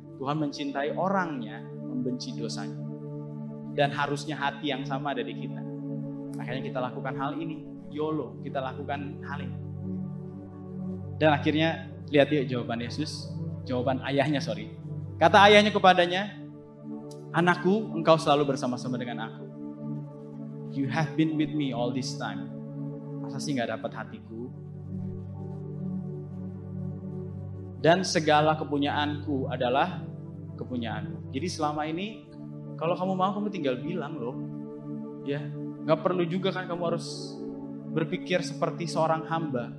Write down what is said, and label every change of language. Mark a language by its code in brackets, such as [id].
[id] Tuhan mencintai orangnya, membenci dosanya. Dan harusnya hati yang sama ada di kita. Makanya kita lakukan hal ini. YOLO, kita lakukan hal ini. Dan akhirnya lihat ya jawaban Yesus, jawaban ayahnya Kata ayahnya kepadanya, anakku, engkau selalu bersama-sama dengan aku. [en] You have been with me all this time. [id] Masa sih gak dapat hatiku? Dan segala kepunyaanku adalah kepunyaanmu. Jadi selama ini, kalau kamu mau kamu tinggal bilang loh. Ya, gak perlu juga kan kamu harus berpikir seperti seorang hamba.